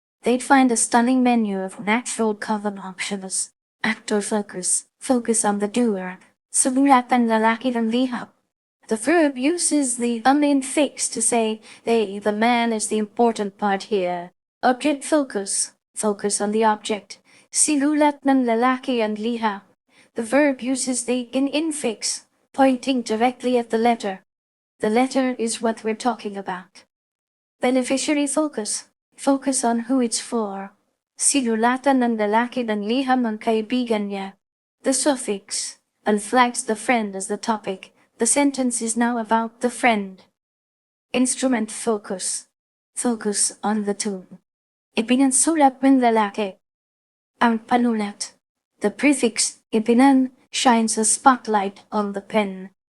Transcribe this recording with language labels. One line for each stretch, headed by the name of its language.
English: They'd find a stunning menu of natural cover options. Actor focus, focus on the doer.
Filipino: Sumulatan lalaki ng lihap.
English: The verb uses the infix to say they, the man, is the important part here. Object focus, focus on the object.
Filipino: Sinulat ng lalaki ang liham.
English: The verb uses the infix, pointing directly at the letter. The letter is what we're talking about. Beneficiary focus, focus on who it's for.
Filipino: Sinulatan ng lalaki ng liham ang kaibigan niya.
English: The suffix flags the friend as the topic. The sentence is now about the friend. Instrument focus, focus on the tune.
Filipino: Ipinansulat ng lalaki. Ang panulat.
English: The prefix ipinan shines a spotlight on the pen.